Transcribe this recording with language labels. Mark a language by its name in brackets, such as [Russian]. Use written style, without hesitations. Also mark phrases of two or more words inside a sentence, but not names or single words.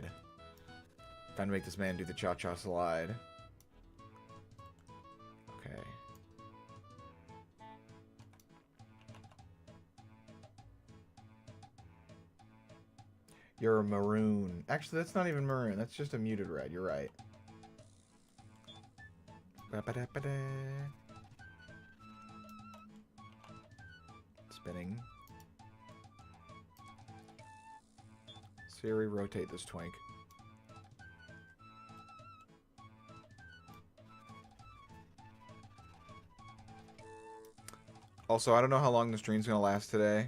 [English] Time to make this man do the cha-cha slide. Okay. You're a maroon. Actually, that's not even maroon. That's just a muted red. You're right. Ba-ba-da-ba-da. Spinning. Siri, rotate this twink. Also, I don't know how long the stream's gonna last today.